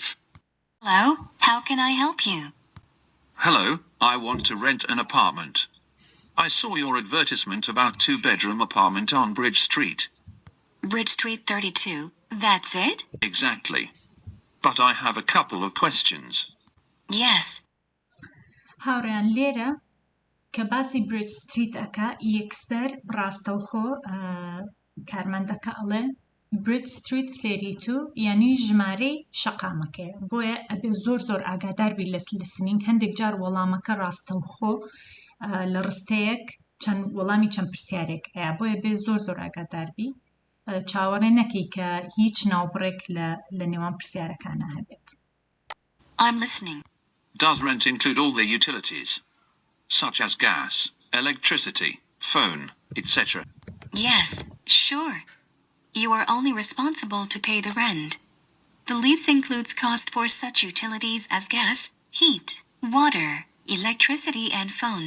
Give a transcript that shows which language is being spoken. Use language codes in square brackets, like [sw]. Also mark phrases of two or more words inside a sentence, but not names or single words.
[en] Hello, how can I help you? Hello, I want to rent an apartment. I saw your advertisement about 2-bedroom apartment on Bridge Street. Bridge Street 32, that's it? Exactly. But I have a couple of questions. Yes. [ckb] هاوڕێیان لێرە کە باسی برج ستریت ئەکا یەکسەر ڕاستەوخۆ کارمەندەکە ئەڵێ برج ستریت 32، یعنی ژمارەی شەقامەکەیە. بۆیە ئەبێ زۆر ئاگادار بی لە لیسنینگ. هەندێک جار وەڵامەکە ڕاستەوخۆ لە ڕستەیەک وەڵامی چەند پرسیارێک هەیە، بۆیە بێ زۆر ئاگادار بی، چاوەڕێ نەکەی کە هیچ ناوبڕێک لە نێوان پرسیارەکانە هەبێت. [en] I'm listening. Does rent include all the utilities, such as gas, electricity, phone, etc. Yes, sure. You are only responsible to pay the rent. The lease includes cost for such utilities as gas, heat, water, electricity, and phone.